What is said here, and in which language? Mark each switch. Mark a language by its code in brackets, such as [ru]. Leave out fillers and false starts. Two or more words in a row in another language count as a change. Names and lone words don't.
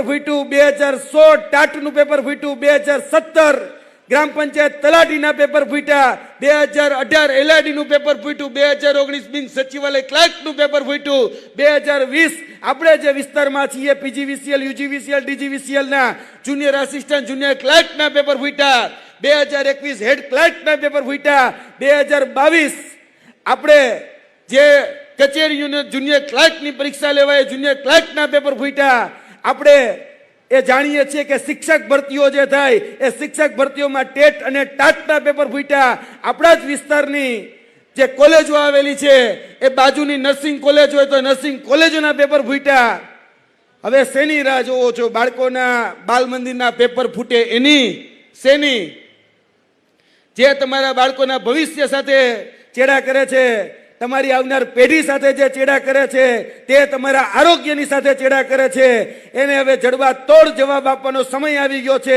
[gu] ફૂટ્યું, 2016 ટાટનું પેપર ફૂટ્યું, 2017 ગ્રામ પંચાયત તલાટીના પેપર ફૂટ્યા, 2018 એલઆઈડીનું પેપર ફૂટ્યું, 2019 બિન સચિવાલય ક્લાર્કનું પેપર ફૂટ્યું, 2020 આપણે જે વિસ્તારમાં છીએ પીજીવીસીએલ, યુજીવીસીએલ, ડીજીવીસીએલના [en] junior assistant, [gu] જુનિયર ક્લાર્કના પેપર ફૂટ્યા, 2021 હેડ ક્લાર્કના પેપર ફૂટ્યા, 2022 આપણે જે કચેરીઓને જુનિયર ક્લાર્કની પરીક્ષા લેવાય જુનિયર ક્લાર્કના પેપર ફૂટ્યા। આપણે એ જાણીએ છીએ કે શિક્ષક ભરતીઓ જે થાય એ શિક્ષક ભરતીઓમાં ટેટ અને ટાટના પેપર ફૂટ્યા। આપણા જ વિસ્તારની જે કોલેજો આવેલી છે એ બાજુની નર્સિંગ કોલેજ હોય તો નર્સિંગ કોલેજોના પેપર ફૂટ્યા. હવે શેની રાહ જોવો છો? બાળકોના બાલ મંદિરના પેપર ફૂટે એની શેની? જે તમારા બાળકોના ભવિષ્ય સાથે ચેડા કરે છે, તમારી આવનાર પેઢી સાથે જે ચેડા કરે છે, તે તમારા આરોગ્યની સાથે ચેડા કરે છે, એને હવે જડબા તોડ જવાબ આપવાનો સમય આવી ગયો છે.